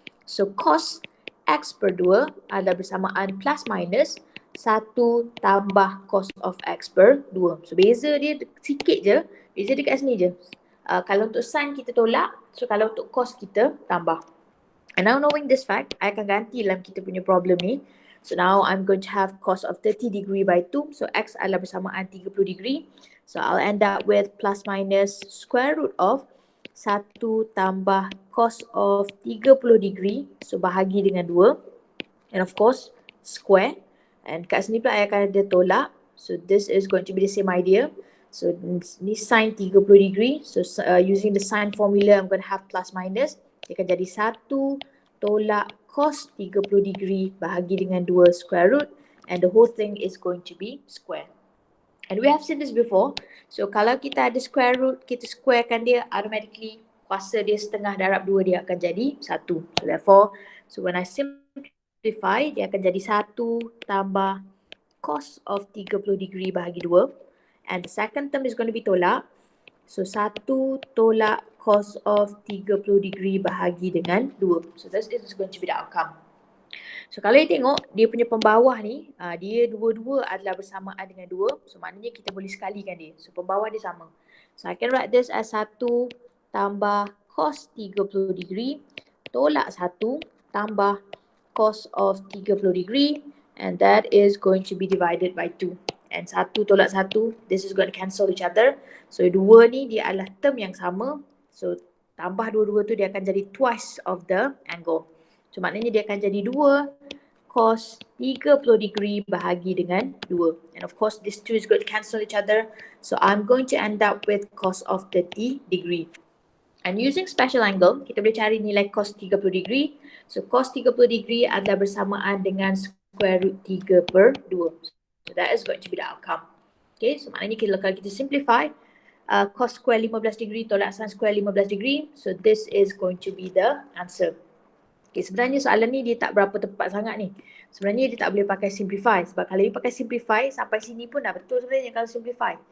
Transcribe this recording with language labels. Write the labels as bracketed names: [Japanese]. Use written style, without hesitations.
[Malay] So cos x per 2 adalah bersamaan plus minus 1 tambah cos of x per 2. So beza dia sikit je, beza dekat sini je. Kalau untuk sin kita tolak, so kalau untuk cos kita tambah. [English] And now knowing this fact, [Malay] I akan ganti dalam kita punya problem ni. [English] So now I'm going to have cos of 30 degree by 2. [Malay] So x adalah bersamaan 30 degree. [English] So I'll end up with plus minus square root of 1 tambah cos of 30 degree. [Malay] So bahagi dengan 2. [English] And of course, square. [Malay] And kat sini pula I akan ada tolak. [English] So this is going to be the same idea. [Malay] So ni sin 30 degree. [English] So using the sin formula, I'm going to have plus minus. [Malay] Dia akan jadi 1 tolak cos 30 degree bahagi dengan 2 square root. [English] And the whole thing is going to be square. And we have seen this before. [Malay] So kalau kita ada square root, kita squarekan dia automatically. Kuasa dia setengah darab 2 dia akan jadi 1. [English] So therefore, so when I simplify, [Malay] dia akan jadi 1 tambah cos of 30 degree bahagi 2. [English] And the second term is going to be tolak. [Malay] So 1 tolak cos of 30 degree bahagi dengan 2. [English] So this is going to be the outcome. [Malay] So kalau you tengok, dia punya pembawah ni, dia dua-dua adalah bersamaan dengan 2. So maknanya kita boleh sekalikan dia. So pembawah dia sama. [English] So I can write this as 1 tambah cos 30 degree tolak 1 tambah cos of 30 degree. And that is going to be divided by 2. And 1 tolak 1, this is going to cancel each other. [Malay] So 2 ni dia adalah term yang sama. So tambah dua-dua tu dia akan jadi [English] twice of the angle. [Malay] So maknanya dia akan jadi 2 cos 30 degree bahagi dengan 2. [English] And of course these two is going to cancel each other. So I'm going to end up with cos of 30 degree. And using special angle, [Malay] kita boleh cari nilai cos 30 degree. So cos 30 degree adalah bersamaan dengan square root 3 per 2. [English] So that is going to be the outcome. Okay, so [Malay] maknanya kalau kita simplify, [English] cos square 15 degree tolak sin square 15 degree. So this is going to be the answer. [Malay] Okay, sebenarnya soalan ni dia tak berapa tepat sangat ni. Sebenarnya dia tak boleh pakai simplify. Sebab kalau dia pakai simplify, sampai sini pun dah betul sebenarnya kalau simplify.